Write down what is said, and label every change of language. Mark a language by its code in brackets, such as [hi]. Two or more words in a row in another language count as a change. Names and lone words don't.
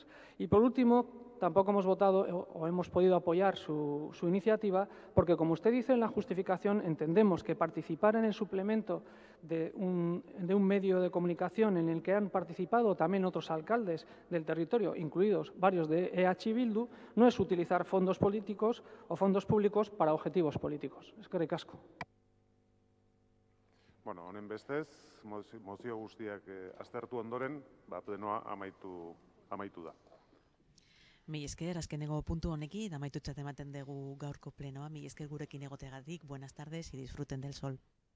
[es] Y por último, tampoco hemos votado o hemos podido apoyar su iniciativa porque, como usted dice en la justificación, entendemos que participar en el suplemento de un medio de comunicación en el que han participado también otros alcaldes del territorio, incluidos varios de EH Bildu, no es utilizar fondos políticos o fondos públicos para objetivos políticos. [eu] Eskerrik asko. Bueno, honen bestez, mozio guztiak aztertu ondoren, plenoa amaitu da. Mila esker, azkenengo puntu honekin, amaitutzat ematen dugu gaurko plenoa. Mila esker gurekin egoteagatik, [es] buenas tardes y disfruten del sol.